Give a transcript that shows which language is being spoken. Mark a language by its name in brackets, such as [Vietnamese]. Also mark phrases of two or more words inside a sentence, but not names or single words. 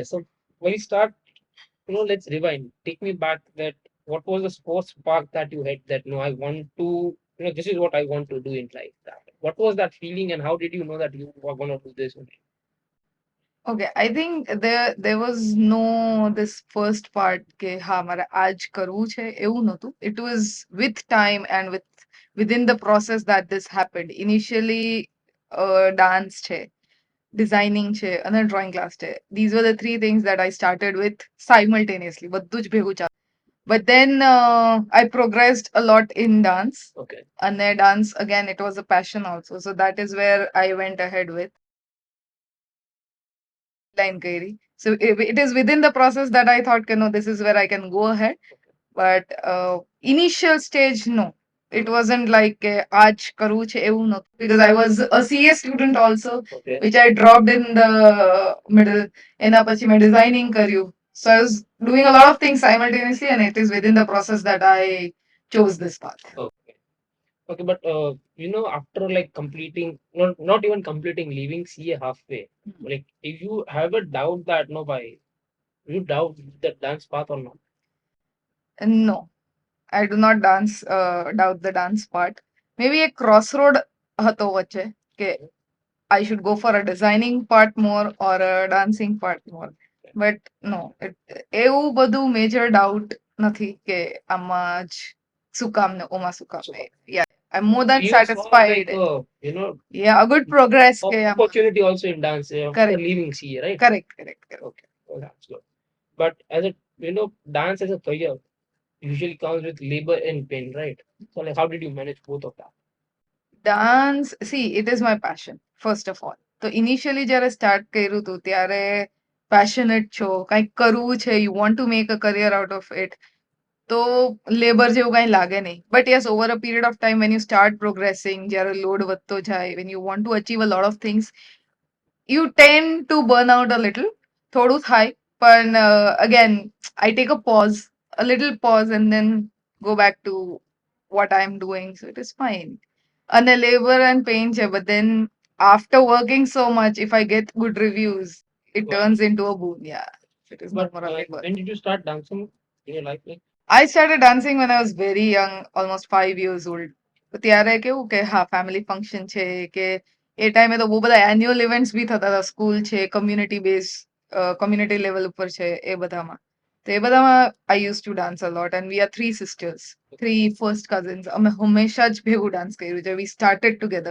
[English] So when you start, let's rewind. Take me back that what was the sports spark that you had that no, I want to, this is what I want to do in life. That what was that feeling and how did you know that you were gonna do this only? Okay, I think there was no this first part [Gujarati] કે હા મારે આજ કરવું છે એવું નહોતું. [English] It was with time and within the process that this happened. Initially, dance છે, designing [Gujarati] છે અને [English] drawing class છે. These were the three things that I started with simultaneously. [Gujarati] બધું જ ભેગું ચાલતું. [English] But then I progressed a lot in dance. Okay. And then dance again, it was a passion also. So that is where I went ahead with line Kairi. So it is within the process that I thought, no, this is where I can go ahead. But initial stage, no. It wasn't like [Gujarati] આજ કરું છે એવું નહોતું [English] because I was a CA student also, Okay. which I dropped in the middle. [Gujarati] એના પછી મેં designing કર્યું. [English] So I was doing a lot of things simultaneously, and it is within the process that I chose this path. Okay. Okay, but after like completing, not even completing, leaving CA halfway, like if you have a doubt that no, by you doubt the dance path or not? No, I do not doubt the dance part. Maybe a crossroad [Gujarati] હતો વચ્ચે કે [English] I should go for a designing part more or a dancing part more. But no, [Gujarati] એવું બધું [English] major doubt [Gujarati] નથી કે આમાં જ શું કામ ને ઓમાં શું કામ ને. [English] Yeah, I'm more than You saw satisfied. like Yeah, a good progress [Gujarati] કે આમાં. [English] opportunity also in dance after Correct. leaving CA, right? Correct. Okay, well, that's good. But as a dance as a career usually comes with labor and pain, right? So like, how did you manage both of that? Dance, see, it is my passion, first of all. [Gujarati] તો ઇનિશિયલી જ્યારે સ્ટાર્ટ કર્યું હતું ત્યારે પેશનેટ છો, કંઈક કરવું છે, [English] you want to make a career out of it, [Gujarati] તો લેબર જેવું કંઈ લાગે નહીં. [English] But yes, over a period of time when you start progressing, [Gujarati] જ્યારે લોડ વધતો જાય, [English] when you want to achieve a lot of things, you tend to burn out a little. [Gujarati] થોડું થાય, પણ [English] again, I take a little pause and then go back to what I'm doing, so it is fine. And a labor and pain છે, but then after working so much, if I get good reviews, it Wow. turns into a boon. Yeah, it is no But more a labor. when did you start dancing in your life? Like, I started dancing when I was very young, almost 5 years old. [Gujarati] તો ત્યારે કેવું કે હા [English] family function [Gujarati] છે કે એ ટાઈમે તો બહુ બધા [English] annual events [Gujarati] બી થતા હતા, સ્કૂલ છે, [English] community base, community level [Gujarati] ઉપર છે, એ બધામાં. તો એ બધામાં [English] I used to dance a lot, and we are three sisters, three first cousins. [Gujarati] અમે હંમેશા જ ભેગું ડાન્સ કર્યું છે. [English] We started together.